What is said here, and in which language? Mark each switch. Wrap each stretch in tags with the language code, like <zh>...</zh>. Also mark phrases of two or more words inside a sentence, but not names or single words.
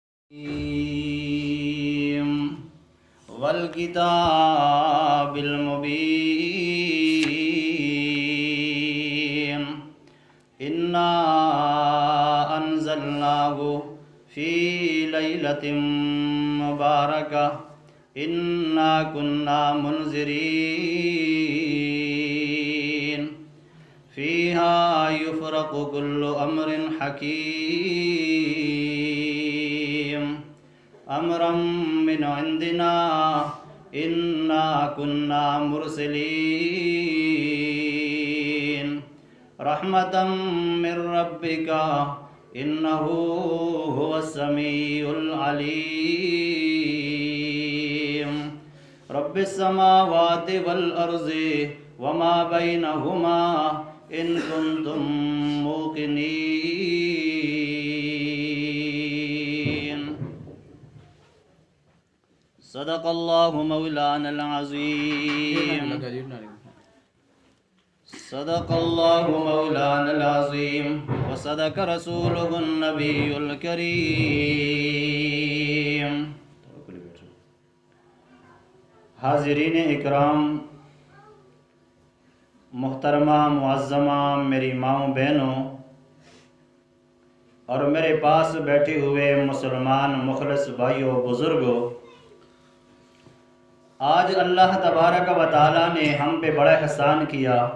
<ar>والکتاب المبین انا انزلناہ فی لیلۃ مبارکہ انا کنا منذرین فیہا یفرق کل امر حکیم امرا من عندنا انا کنا مرسلین رحمتا من ربک انہ هو السمیع العلیم رب السماوات والارض وما بینہما ان کنتم موقنین صدق اللہ مولانا العظیم صدق اللہ مولانا العظیم وصدق رسولہ النبی</ar> <ur>الکریم حاضرین اکرام، محترمہ معظمہ میری ماؤں بہنوں اور میرے پاس بیٹھے ہوئے مسلمان مخلص بھائیوں بزرگوں، آج اللہ تبارک و تعالیٰ نے ہم پہ بڑا احسان کیا۔</ur>